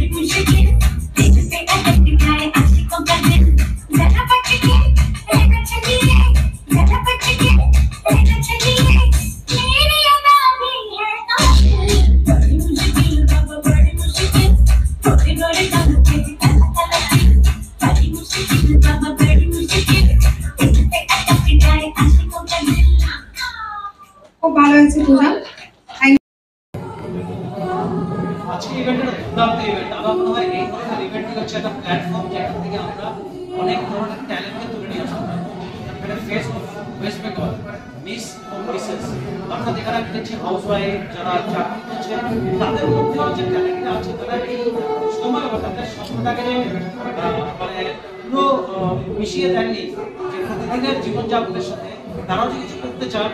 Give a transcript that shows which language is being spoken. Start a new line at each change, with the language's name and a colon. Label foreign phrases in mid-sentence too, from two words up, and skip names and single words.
Hindi: मुश्किल दिल पे अटक गए आशिकों का दिल जरा बच के रहना चाहिए जरा बच के रहना चाहिए मेरी अदा भी है बड़ी मुश्किल बाबा बड़ी मुश्किल गोरे गोरे गालों पे ताला ताला बड़ी मुश्किल बाबा बड़ी मुश्किल दिल पे अटक गए आशिकों का दिल
Bangla: খুব ভালো হয়েছে পূজা। আজকে ইভেন্টের দুর্দান্ত ইভেন্ট। আমার মনে হয় এই ধরনের ইভেন্ট হচ্ছে একটা প্ল্যাটফর্ম যেখান থেকে আমরা অনেক ধরনের ট্যালেন্টকে তুলে নিয়ে আসতে পারে। ফেস অফ ওয়েস্ট বেঙ্গল মিস ও মিসেস, অর্থাৎ এখানে দেখছি
English: house wife
Bangla: যারা চাকরি করছে তাদের মধ্যে যে ট্যালেন্টটা আছে তারা এই সময় তাদের স্বপ্নটাকে মানে পুরো মিশিয়ে দেননি, যে প্রতিদিনের জীবনযাপনের সাথে তারাও যে কিছু করতে চান।